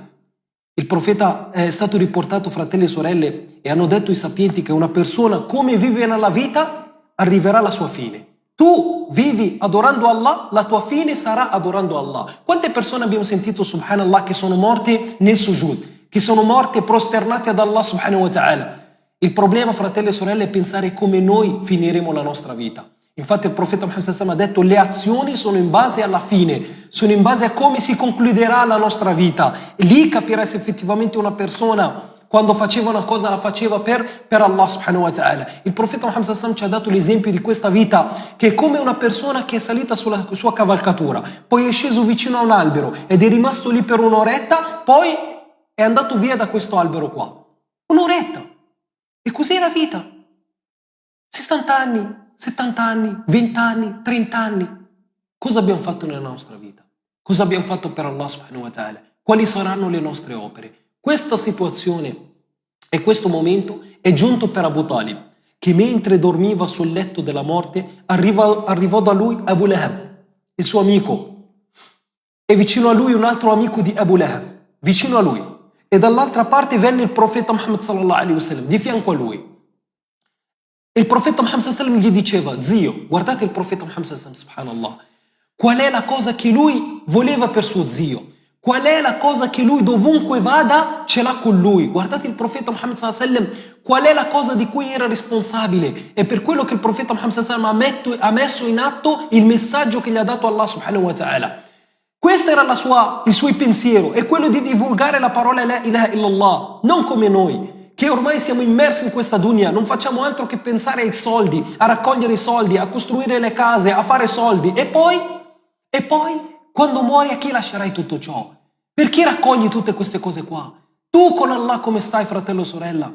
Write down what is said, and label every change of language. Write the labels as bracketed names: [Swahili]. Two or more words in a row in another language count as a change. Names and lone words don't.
[Italian] Il profeta è stato riportato, fratelli e sorelle, e hanno detto i sapienti che una persona come vive nella vita arriverà alla sua fine. Tu vivi adorando Allah, la tua fine sarà adorando Allah. Quante persone abbiamo sentito, subhanallah, che sono morte nel sujud, che sono morte prosternate ad Allah [Arabic] سبحانه وتعالى? [Italian] Il problema, fratelli e sorelle, è pensare come noi finiremo la nostra vita. Infatti il profeta Muhammad [Arabic] صلى الله عليه وسلم [Italian] ha detto: le azioni sono in base alla fine, sono in base a come si concluderà la nostra vita. E lì capirai se effettivamente una persona, quando faceva una cosa, la faceva per Allah [Arabic] سبحانه وتعالى. [Italian] Il profeta Muhammad [Arabic] صلى الله عليه وسلم [Italian] ci ha dato l'esempio di questa vita, che è come una persona che è salita sulla sua cavalcatura, poi è sceso vicino a un albero ed è rimasto lì per un'oretta, poi è andato via da questo albero qua. Un'oretta. E così è la vita. 60 anni, 70 anni, 20 anni, 30 anni. Cosa abbiamo fatto nella nostra vita? Cosa abbiamo fatto per Allah [Arabic] سبحانه وتعالى? [Italian] Quali saranno le nostre opere? Questa situazione e questo momento è giunto per Abu Talib, che mentre dormiva sul letto della morte arrivò da lui Abu Lahab, il suo amico, e vicino a lui un altro amico di Abu Lahab, vicino a lui, e dall'altra parte venne il profeta Muhammad [Arabic] صلى الله عليه وسلم, [Italian] di fianco a lui. E il profeta Muhammad [Arabic] صلى الله عليه وسلم [Italian] gli diceva: zio, guardate il profeta Muhammad [Arabic] صلى الله عليه وسلم, [Italian] subhanallah, qual è la cosa che lui voleva per suo zio? Qual è la cosa che lui dovunque vada ce l'ha con lui? Guardate il profeta Muhammad [Arabic] صلى الله عليه وسلم, [Italian] qual è la cosa di cui era responsabile? E per quello che il profeta Muhammad [Arabic] صلى الله عليه وسلم [Italian] ha messo in atto il messaggio che gli ha dato Allah [Arabic] سبحانه وتعالى. [Italian] Questo era il suo pensiero, è quello di divulgare la parola [Arabic] لا إله إلا الله, [Italian] non come noi, che ormai siamo immersi in questa dunya, non facciamo altro che pensare ai soldi, a raccogliere i soldi, a costruire le case, a fare soldi, e poi, quando muori, a chi lascerai tutto ciò? Perché raccogli tutte queste cose qua? Tu con Allah come stai, fratello e sorella?